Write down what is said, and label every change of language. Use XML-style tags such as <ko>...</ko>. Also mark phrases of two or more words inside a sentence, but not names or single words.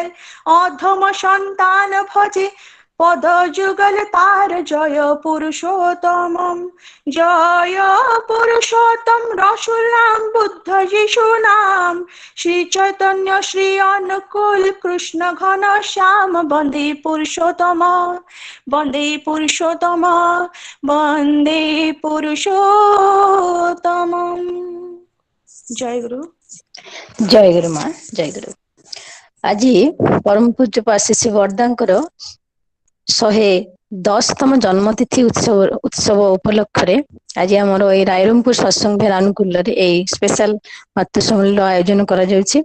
<bn>অধম সন্তান ভজে পদ যুগল তার, জয় পুরুষোত্তম, জয় পুরুষোত্তম, রসুল নাম বুদ্ধ যিশু নাম। শ্রী চৈতন্য শ্রী অনুকূল কৃষ্ণ ঘন শ্যাম, বন্দে পুরুষোত্তম, বন্দে পুরুষোত্তম, বন্দে পুরুষোত্তম। জয় গুরু।</bn> <or>ଜୟ ଗୁରୁ ମା, ଜୟ ଗୁରୁ। ଆଜି ପରମ ପୂଜ୍ୟ ଆଶିଷ ବରଦାଙ୍କର 110ତମ ଜନ୍ମତିଥି ଉତ୍ସବ ଉପଲକ୍ଷରେ ଆଜି ଆମର ଏଇ ରାଇରଙ୍ଗପୁର ସତ୍ସଙ୍ଗ ବିହାର ଆନୁକୂଲ୍ୟରେ ଏଇ ସ୍ପେଶାଲ ମାତୃ ସମ୍ମିଳନୀର ଆୟୋଜନ କରାଯାଉଛି।</or>